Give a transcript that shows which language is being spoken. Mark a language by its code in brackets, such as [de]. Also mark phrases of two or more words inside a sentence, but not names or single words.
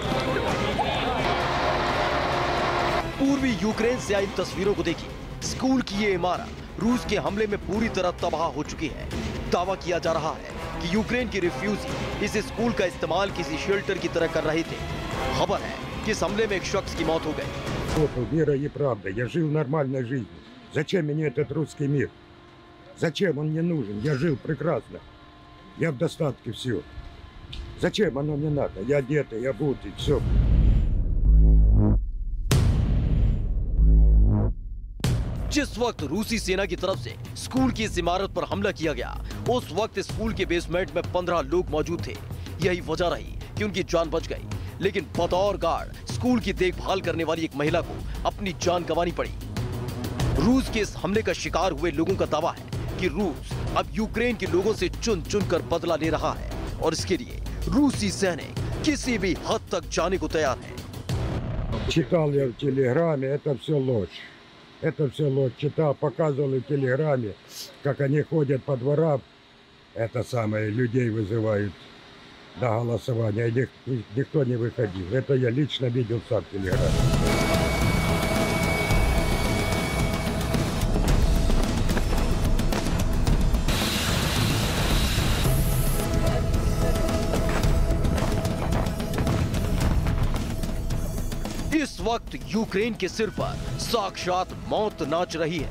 [hi] पूर्वी यूक्रेन से आई तस्वीरों को देखिए। स्कूल की ये इमारत रूस के हमले में पूरी तरह तबाह हो चुकी है। दावा किया जा रहा है कि यूक्रेन के रिफ्यूजी इस स्कूल का इस्तेमाल किसी शेल्टर की तरह कर रहे थे। खबर है कि इस हमले में एक शख्स की मौत हो गई। [ru] Вера и правда. Я жил нормальной жизнью. Зачем мне этот русский мир? Зачем он мне нужен? Я жил прекрасно. Я в достатке, все. Зачем оно мне надо? Я одетый, я обутый, все. [hi] जिस वक्त रूसी सेना की तरफ से स्कूल की इस इमारत पर हमला किया गया, उस वक्त स्कूल के बेसमेंट में 15 लोग मौजूद थे। यही वजह रही कि उनकी जान बच गई। लेकिन बतौर गार्ड स्कूल की देखभाल करने वाली एक महिला को अपनी जान गंवानी पड़ी। रूस के इस हमले का शिकार हुए लोगों का दावा है कि रूस अब यूक्रेन के लोगों से चुन चुन कर बदला ले रहा है और इसके लिए रूसी सैनिक किसी भी हद तक जाने को तैयार है। [ru] Читал я в телеграме, это все ложь. Это все ложь. Читал, показывали в телеграме, как они ходят по дворам. Это самое, людей вызывают на голосование. Никто не выходил. Это я лично видел сам в телеграме. [hi] इस वक्त यूक्रेन के सिर पर साक्षात मौत नाच रही है।